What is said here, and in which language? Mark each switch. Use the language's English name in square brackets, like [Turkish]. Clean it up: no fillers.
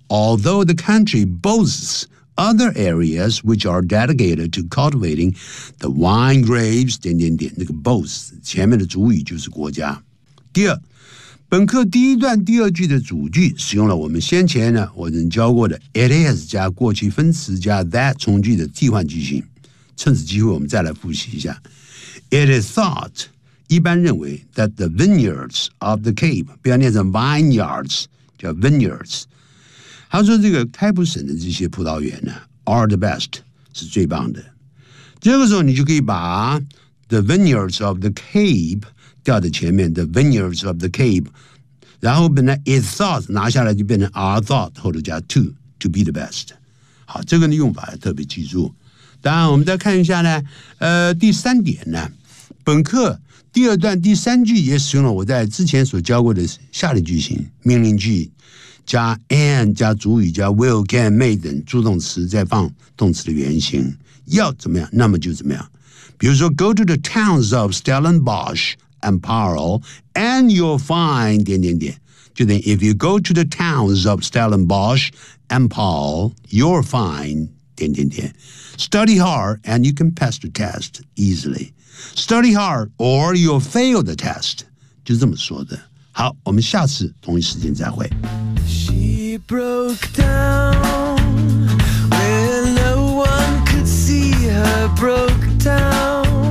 [English] Although the country boasts other areas which are dedicated to cultivating the wine grapes, [Chinese] 点点点，那个 boasts 前面的主语就是国家。第二，本科第一段第二句的主句使用了我们先前呢我们教过的 it is 加过去分词加 that 从句的替换句型。趁此机会我们再来复习一下。 [English] It is thought, [Chinese] 一般认为 [English] that the vineyards of the Cape, [Chinese] 不要念成 [English] vineyards, 叫 vineyards。 [Chinese] 他说这个开普省的这些葡萄园呢 [English] are the best, [Chinese] 是最棒的。这个时候你就可以把 [English] the vineyards of the Cape, [Chinese] 掉在前面 the vineyards of the Cape， 然后本来 is thought 拿下来就变成 are thought 后头加 [English] to be the best。 [Chinese] 好，这个的用法要特别记住。当然我们再看一下呢，第三点呢，本课第二段第三句也使用了我在之前所教过的下列句型，命令句加 and 加主语加 will can may 等助动词，再放动词的原型，要怎么样那么就怎么样。比如说 [English] go to the towns of Stellenboschand Paarl, and you'll find... [Chinese] 点点点，就等于 [English] if you go to the towns of Stellenbosch and Paarl, you're fine... [Chinese] 点点点。 [English] Study hard, and you can pass the test easily. Study hard, or you'll fail the test. [Chinese] 就这么说的。好，我们下次同一时间再会。 [English] She broke down where no one could see her broke down.